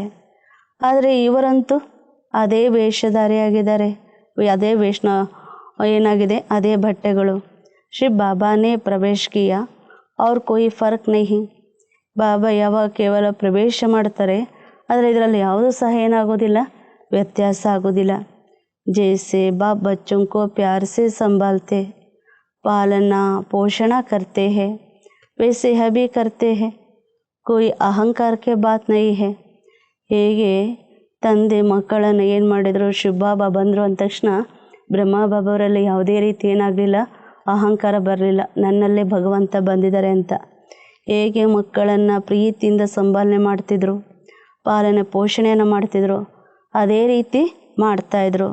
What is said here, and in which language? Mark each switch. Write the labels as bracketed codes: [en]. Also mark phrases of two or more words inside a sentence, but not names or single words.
[kn] ಆದರೆ ಇವರಂತೂ ಅದೇ ವೇಷಧಾರಿಯಾಗಿದ್ದಾರೆ, ಅದೇ ಏನಾಗಿದೆ ಅದೇ ಬಟ್ಟೆಗಳು. [hi] श्री बाबा ने प्रवेश किया और कोई फर्क नहीं. [kn] ಬಾಬಾ ಯಾವಾಗ ಕೇವಲ ಪ್ರವೇಶ ಮಾಡ್ತಾರೆ, ಆದರೆ ಇದರಲ್ಲಿ ಯಾವುದೂ ಸಹ ಏನಾಗೋದಿಲ್ಲ, ವ್ಯತ್ಯಾಸ ಆಗೋದಿಲ್ಲ. [hi] जैसे बाप बच्चों को प्यार से संभालते, पालना पोषणा करते हैं, वैसे यह भी करते हैं, कोई अहंकार के बात नहीं है. [kn] ಹೇಗೆ ತಂದೆ ಮಕ್ಕಳನ್ನು ಏನು ಮಾಡಿದರು, ಶಿವಬಾಬಾ ಬಂದರು ಅಂದ ತಕ್ಷಣ ಬ್ರಹ್ಮಬಾಬಾವರಲ್ಲಿ ಯಾವುದೇ ರೀತಿ ಏನಾಗಲಿಲ್ಲ, ಅಹಂಕಾರ ಬರಲಿಲ್ಲ, ನನ್ನಲ್ಲೇ ಭಗವಂತ ಬಂದಿದ್ದಾರೆ ಅಂತ. ಹೇಗೆ ಮಕ್ಕಳನ್ನು ಪ್ರೀತಿಯಿಂದ ಸಂಭಾಲನೆ ಮಾಡ್ತಿದ್ರು, ಪಾಲನೆ ಪೋಷಣೆಯನ್ನು ಮಾಡ್ತಿದ್ರು, ಅದೇ ರೀತಿ ಮಾಡ್ತಾಯಿದ್ರು.